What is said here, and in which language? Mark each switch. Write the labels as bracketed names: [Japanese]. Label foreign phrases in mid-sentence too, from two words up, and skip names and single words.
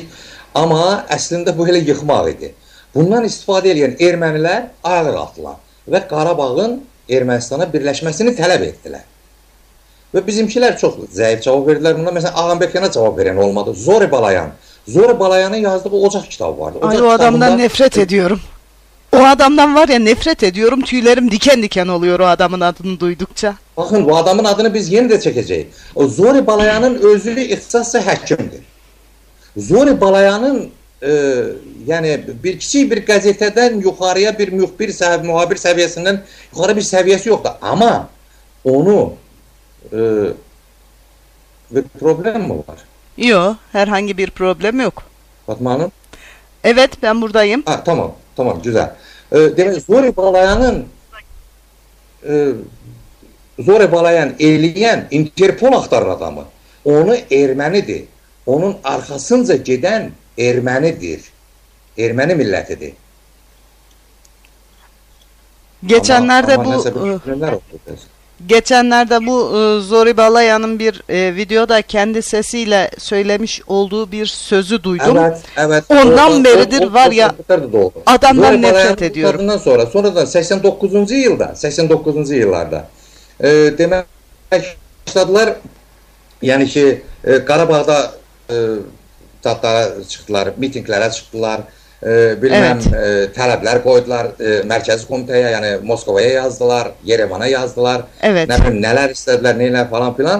[Azerbaijani] Amma əslində bu elə yıxmaq idi. Bundan istifadə edən ermənilər ayağa qalxdılar və Qarabağın Ermənistana birləşməsini tələb etdilər. Və bizimkilər çox zəif cavab verdilər. Bunda məsələn Ağambekyana cavab verən olmadı. Zori Balayan. Zori Balayanın yazdığı Ocaq kitabı vardı. [Turkish] Ay, o adamdan nefret ediyorum. O adamdan var ya, nefret ediyorum. Tüylerim diken diken oluyor o adamın adını duydukça. [Azerbaijani] Baxın, bu adamın adını biz yeni də çəkəcəyik. O Zori Balayanın özü ixtisası həkimdir. Zori Balayanın yəni kiçik bir qəzetədən yuxarıya bir müxbir, mühabir səviyyəsindən yuxarı bir səviyyəsi yoxdur. [Turkish] Amma onu bir problem mi var? Yok, herhangi bir problem yok. Fatma Hanım? Evet, ben buradayım. [Azerbaijani] Ha, tamam, güzel. Demek Zori Balayan eləyən Interpol axtarır adamı. Onu ermənidir. Onun arxasınca gedən ermənidir. Erməni millətidir. [Turkish] Geçenlerde bu Zori Balayan'ın bir videoda kendi sesiyle söylemiş olduğu bir sözü duydum. Evet. Ondan beridir var ya, adamdan nefret ediyorum. [Azerbaijani] Sonradan 89-cu yıllarda demək başladılar. Yəni ki, Qarabağda tatlara çıxdılar, mitinglərə çıxdılar. Bilməm, tələblər qoydular mərkəzi komitəyə, yəni Moskovaya yazdılar, Yerevana yazdılar, nələr istədilər, neylər falan filan.